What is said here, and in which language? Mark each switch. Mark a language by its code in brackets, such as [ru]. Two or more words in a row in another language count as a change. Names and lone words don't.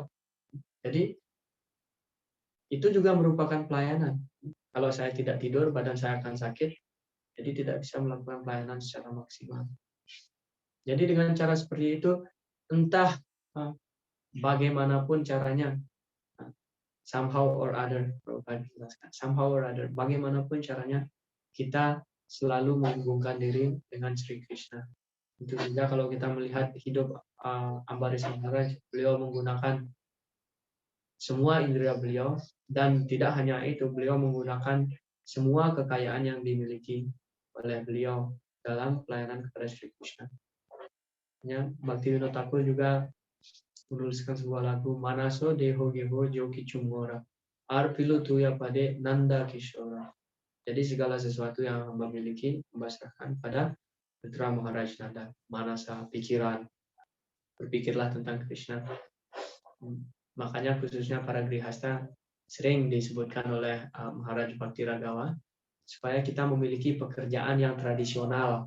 [id] Jadi itu juga merupakan pelayanan. Kalau saya tidak tidur, badan saya akan sakit, jadi tidak bisa melakukan pelayanan secara maksimal. Jadi dengan cara seperti itu, entah bagaimanapun caranya, [en] somehow or other, somehow or other, [id] bagaimanapun caranya, kita selalu menghubungkan diri dengan Sri Krishna. Itu juga kalau kita melihat hidup Ambarish Maharaj, beliau menggunakan semua indera beliau, dan tidak hanya itu, beliau menggunakan semua kekayaan yang dimiliki oleh beliau dalam pelayanan kepada Sri Krishna. Ya, Bhaktivinoda Thakur juga menuliskan sebuah lagu, [bn] মনসো দেহো গেহো যোকি চুমোরা অর্পিলু তুয়া পদে নন্দ কিশোরা. [id] Jadi segala sesuatu yang hamba miliki hamba serahkan pada Putra Maharaj Nanda. Manasa, pikiran, berpikirlah tentang Krishna. Makanya khususnya para grihasta sering disebutkan oleh Maharaj Bhakti Ragawa supaya kita memiliki pekerjaan yang tradisional.